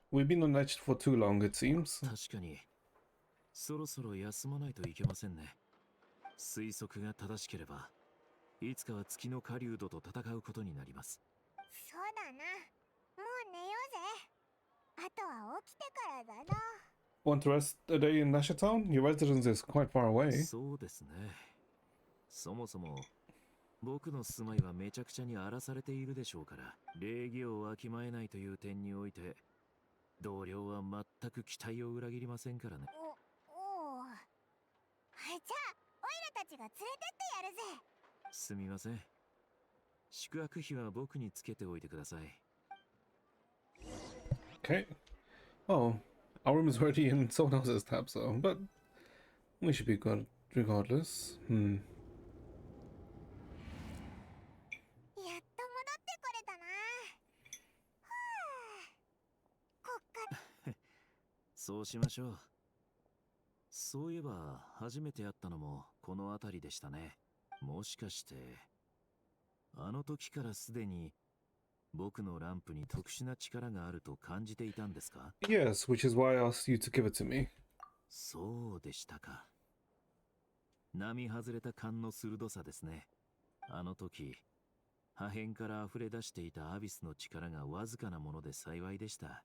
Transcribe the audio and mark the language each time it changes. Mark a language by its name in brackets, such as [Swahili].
[English] We've been on edge for too long, it seems. [Japanese] 確かに、そろそろ休まないといけませんね。推測が正しければ、いつかは月の狩人と戦うことになります。そうだな。もう寝ようぜ。あとは起きてからだな。 [English] Want to rest a day in Nasha Town? Your residence is quite far away. [Japanese] そうですね。そもそも、僕の住まいはめちゃくちゃに荒らされているでしょうから、礼儀をわきまえないという点において、同僚は全く期待を裏切りませんからね。おお。じゃあ、オイラたちが連れてってやるぜ。すみません。宿泊費は僕につけておいてください。 [English] Okay. Oh, our room is already in someone else's tab, so but we should be good regardless. [Japanese] やっと戻ってこれたな。はあ。こっからそうしましょう。そういえば、初めて会ったのもこの辺りでしたね。もしかして、あの時からすでに僕のランプに特殊な力があると感じていたんですか？ [English] Yes, which is why I asked you to give it to me. [Japanese] そうでしたか。並外れた勘の鋭さですね。あの時、破片から溢れ出していたアビスの力がわずかなもので幸いでした。